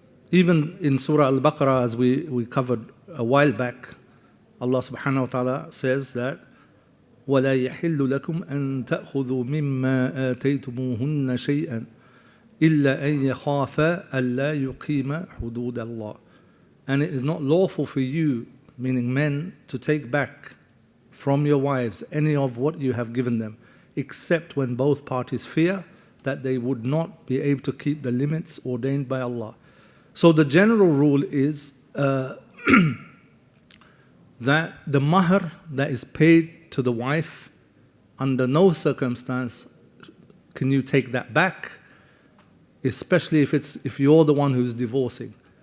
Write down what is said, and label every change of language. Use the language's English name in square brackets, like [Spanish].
[English] Even in Surah Al-Baqarah, as we covered a while back, Allah subhanahu wa ta'ala says that [Arabic] ولا يحل لكم أن تأخذوا مما آتيتموهن شيئا إلا أن يخافا ألا يقيما حدود الله. [English] And it is not lawful for you, meaning men, to take back from your wives any of what you have given them, except when both parties fear that they would not be able to keep the limits ordained by Allah. So the general rule is that the mahr that is paid to the wife, under no circumstance can you take that back, especially if you're the one who's divorcing.